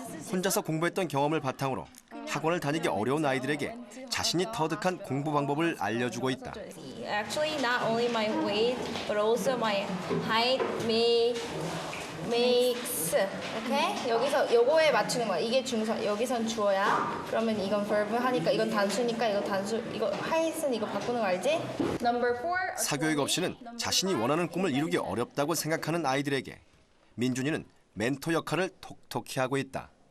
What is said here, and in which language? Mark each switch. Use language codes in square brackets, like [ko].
[ko] 혼자서 공부했던 경험을 바탕으로 학원을 다니기 어려운 아이들에게 자신이 터득한 공부 방법을 알려주고 있다. [en] Actually, not only my weight, but also my height makes. Okay? [ko] 여기서 요거에 맞추는 거야. 이게 중서, 여기선 주어야. 그러면 이건 verb 하니까 이건 단수니까 이거 단수, 이거 height은 이거 바꾸는 거 알지? [en] Number 4. [ko] 사교육 없이는 자신이 원하는 꿈을 이루기 어렵다고 생각하는 아이들에게 민준이는 멘토 역할을 톡톡히 하고 있다.